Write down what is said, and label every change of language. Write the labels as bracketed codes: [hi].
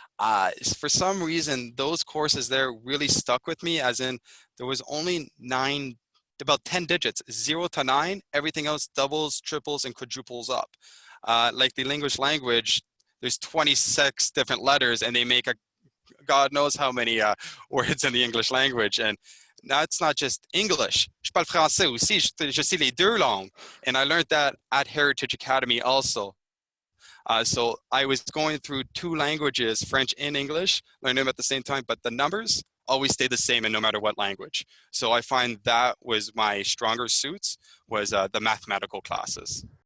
[en] For some reason, those courses there really stuck with me, as in there was only about 10 digits, 0 to 9. Everything else doubles, triples, and quadruples up. Like the English language, there's 26 different letters, and they make a God knows how many words in the English language. And that's not just English. [fr] Je parle français aussi. Je sais les deux langues. [en] And I learned that at Heritage Academy also. So I was going through 2 languages, French and English, learning them at the same time, but the numbers always stay the same and no matter what language. So I find that was my stronger suits, was the mathematical classes.